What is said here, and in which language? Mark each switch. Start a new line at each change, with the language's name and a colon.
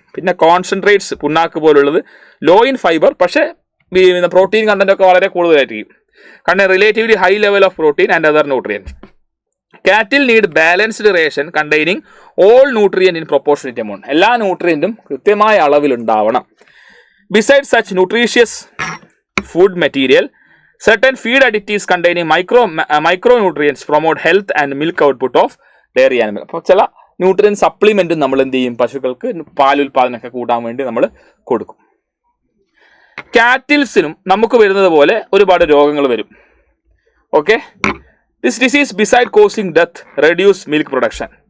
Malayalam: പിന്നെ concentrates പുണ്ണാക്ക് പോലുള്ളത്
English: low in fibre,
Malayalam: പക്ഷേ protein content ഒക്കെ വളരെ കൂടുതലായിരിക്കും. കാരണം
English: Relatively high level of protein and other nutrients. Cattle need balanced ration containing all nutrient in proportionate amount.
Malayalam: എല്ലാ ന്യൂട്രിയൻറ്റും കൃത്യമായ അളവിലുണ്ടാവണം.
English: Beside such nutritious food material, certain feed additives containing micronutrients promote health and milk output of dairy animal.
Malayalam: അപ്പോൾ ചില nutrient supplement നമ്മൾ എന്ത് ചെയ്യും, പശുക്കൾക്ക് പാലുൽപാദനമൊക്കെ കൂട്ടാൻ വേണ്ടി നമ്മൾ കൊടുക്കും. കാറ്റിൽസിനും നമുക്ക് വരുന്നത് പോലെ ഒരുപാട് രോഗങ്ങൾ വരും.
English: Okay, this disease beside causing death reduce milk production.